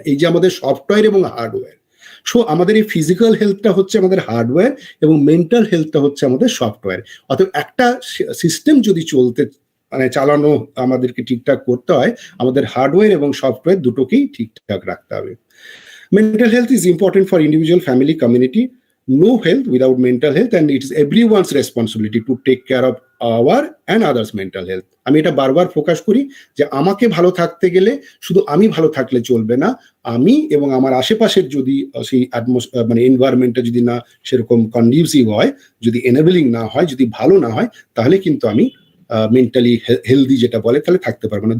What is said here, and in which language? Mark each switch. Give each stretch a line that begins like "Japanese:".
Bangla: এই যে আমাদের সফটওয়্যার এবং হার্ডওয়্যার। সো আমাদের এই ফিজিক্যাল হেলথটা হচ্ছে আমাদের হার্ডওয়্যার এবং মেন্টাল হেলথটা হচ্ছে আমাদের সফটওয়্যার। অতএব একটা সিস্টেম যদি মানে চালানো আমাদেরকে ঠিকঠাক করতে হয়, আমাদের হার্ডওয়্যার এবং সফটওয়্যার দুটোকেই ঠিকঠাক রাখতে হবে।
English: Mental health is important for individual, family, community. No health without mental health, and it is everyone's responsibility to take care of our and others' mental health.
Bangla: আমি এটা বারবার ফোকাস করি যে আমাকে ভালো থাকতে গেলে শুধু আমি ভালো থাকলে চলবে না, আমি এবং আমার আশেপাশের যদি সেই মানে এনভায়রনমেন্টটা যদি না সেরকম কন্ডিউসিভ হয়, যদি এনেবলিং না হয়, যদি ভালো না হয়, তাহলে কিন্তু আমি মেন্টালি হেলদি যেটা বলে তাহলে থাকতে পারবো না।